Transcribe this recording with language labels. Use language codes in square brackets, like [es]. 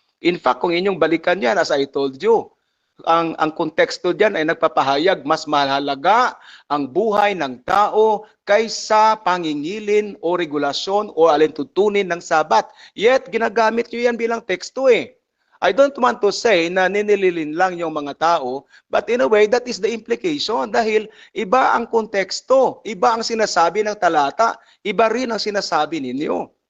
[en] In fact, [tl] kung inyong balikan yan, [en] as I told you, [tl] ang konteksto diyan ay nagpapahayag mas mahalaga ang buhay ng tao kaysa pangingilin o regulasyon o alintutunin ng Sabat. Yet, ginagamit nyo yan bilang teksto eh. [en] I don't want to say [tl] na ninililin lang yung mga tao, [en] but in a way, that is the implication. [tl] Dahil iba ang konteksto, iba ang sinasabi ng talata, iba rin ang sinasabi ninyo.